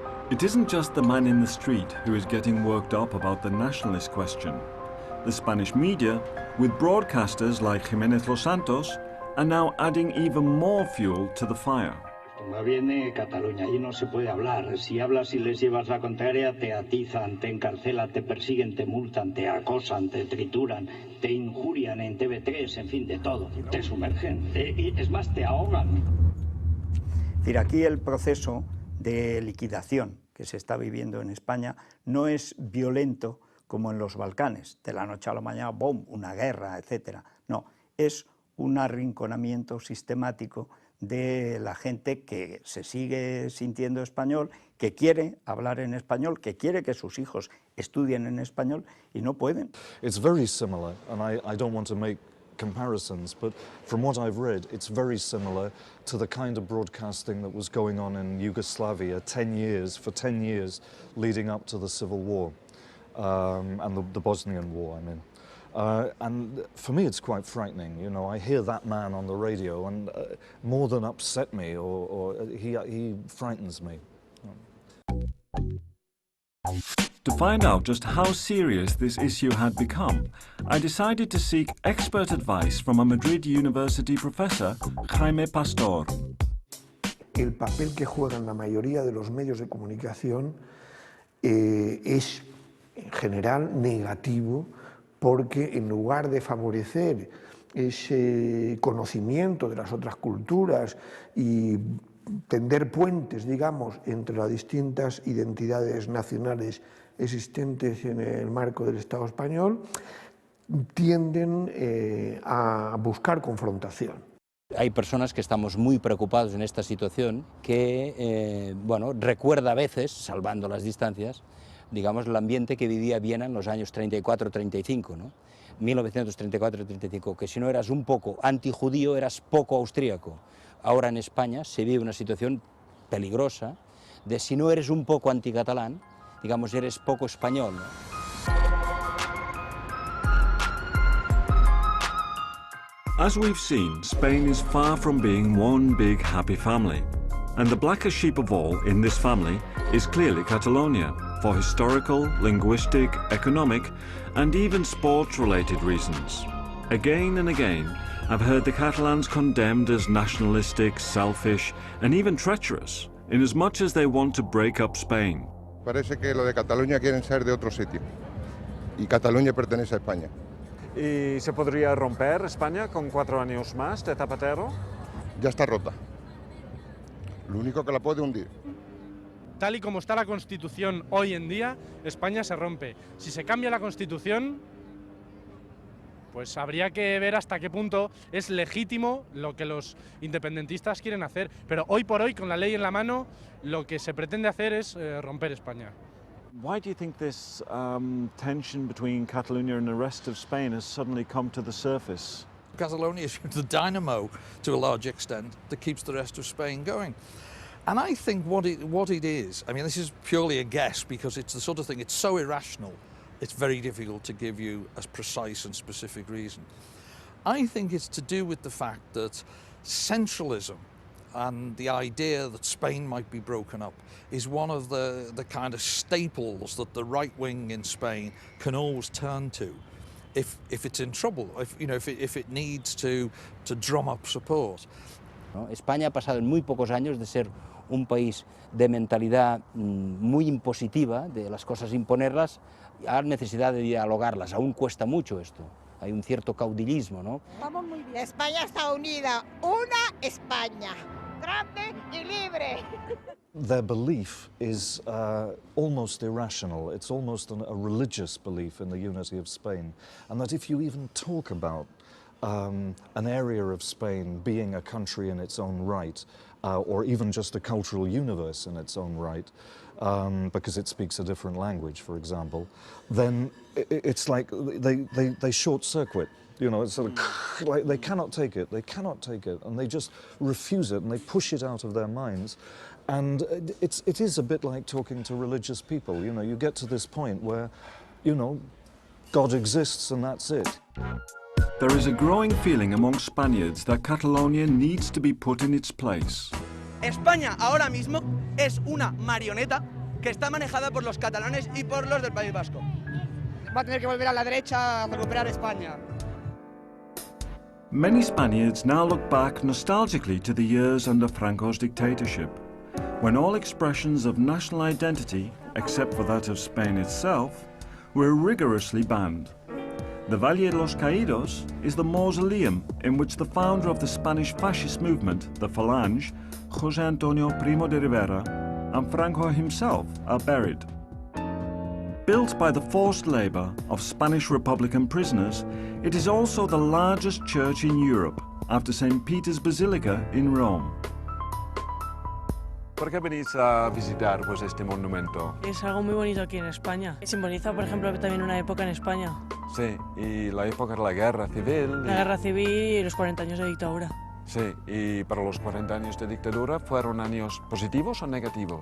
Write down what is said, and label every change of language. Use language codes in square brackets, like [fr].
[en] It isn't just the man in the street who is getting worked up about the nationalist question. The Spanish media, with broadcasters like Jiménez Los Santos, are now adding even more fuel to the fire. [es] Cuando viene Cataluña, allí no se puede hablar. Si hablas y les llevas la contraria, te atizan, te encarcelan, te persiguen, te multan, te acosan, te trituran, te injurian en TV3, en fin, de todo. Te sumergen, y es más, te ahogan. Es decir, aquí el proceso de liquidación que se está viviendo en España no es violento como en los Balcanes, de la noche a la mañana, ¡bum!, una guerra, etc. No, es un arrinconamiento sistemático de la gente que se sigue sintiendo español, que quiere hablar en español, que quiere que sus hijos estudien en español y no pueden. [en] It's very similar, and I don't want to make comparisons, but from what I've read, it's very similar to the kind of broadcasting that was going on in Yugoslavia for 10 years leading up to the Civil War, and the Bosnian War, I mean. And for me, it's quite frightening. You know, I hear that man on the radio, and more than upset me, or he frightens me. To find out just how serious this issue had become, I decided to seek expert advice from a Madrid University professor, Jaime Pastor. [es] El papel que juegan la mayoría de los medios de comunicación es, en general, negativo, porque en lugar de favorecer ese conocimiento de las otras culturas y tender puentes, digamos, entre las distintas identidades nacionales existentes en el marco del Estado español, tienden a buscar confrontación. Hay personas que estamos muy preocupados en esta situación que, bueno, recuerda a veces, salvando las distancias, digamos, el ambiente que vivía Viena en los años 34-35, ¿no? 1934-35, que si no eras un poco antijudío, eras poco austríaco. Ahora en España se vive una situación peligrosa de si no eres un poco anticatalán, digamos, eres poco español, ¿no? [en] As we've seen, Spain is far from being one big happy family. And the blackest sheep of all in this family is clearly Catalonia, for historical, linguistic, economic, and even sports-related reasons. Again and again, I've heard the Catalans condemned as nationalistic, selfish, and even treacherous, in as much as they want to break up Spain. [es] Parece que lo de Cataluña quieren ser de otro sitio, y Cataluña pertenece a España. ¿Y se podría romper España con 4 años más de Zapatero? Ya está rota. Lo único que la puede hundir. Tal y como está la Constitución hoy en día, España se rompe. Si se cambia la Constitución, pues habría que ver hasta qué punto es legítimo lo que los independentistas quieren hacer. Pero hoy por hoy, con la ley en la mano, lo que se pretende hacer es romper España. [en] Why do you think this tension between Catalonia and the rest of Spain has suddenly come to the surface? Catalonia is the dynamo, to a large extent, that keeps the rest of Spain going. And I think what it is, I mean, this is purely a guess because it's the sort of thing, it's so irrational, it's very difficult to give you a precise and specific reason. I think it's to do with the fact that centralism and the idea that Spain might be broken up is one of the kind of staples that the right wing in Spain can always turn to if it's in trouble, if it needs to drum up support. [es] ¿No? España ha pasado en muy pocos años de ser un país de mentalidad muy impositiva, de las cosas imponerlas, a necesidad de dialogarlas. Aún cuesta mucho esto. Hay un cierto caudillismo, ¿no? Vamos muy bien. España está unida, una España. grande y libre. [en] Their belief is almost irrational. It's almost a religious belief in the unity of Spain. And that if you even talk about an area of Spain being a country in its own right, or even just a cultural universe in its own right, because it speaks a different language, for example, then it's like they short-circuit. You know, it's sort of like they cannot take it, and they just refuse it, and they push it out of their minds. And it is a bit like talking to religious people. You know, you get to this point where, you know, God exists and that's it. There is a growing feeling among Spaniards that Catalonia needs to be put in its place. [es] España ahora mismo es una marioneta que está manejada por los catalanes y por los del País Vasco. Va a tener que volver a la derecha a recuperar España. [en] Many Spaniards now look back nostalgically to the years under Franco's dictatorship, when all expressions of national identity, except for that of Spain itself, were rigorously banned. The Valle de los Caídos is the mausoleum in which the founder of the Spanish fascist movement, the Falange, José Antonio Primo de Rivera, and Franco himself are buried. Built by the forced labor of Spanish Republican prisoners, it is also the largest church in Europe, after St. Peter's Basilica in Rome. [es] ¿Por qué venís a visitar pues, este monumento? Es algo muy bonito aquí en España. Simboliza, por ejemplo, también una época en España. Sí, y la época de la guerra civil. La guerra civil y los 40 años de dictadura. Sí, y para los 40 años de dictadura, ¿fueron años positivos o negativos?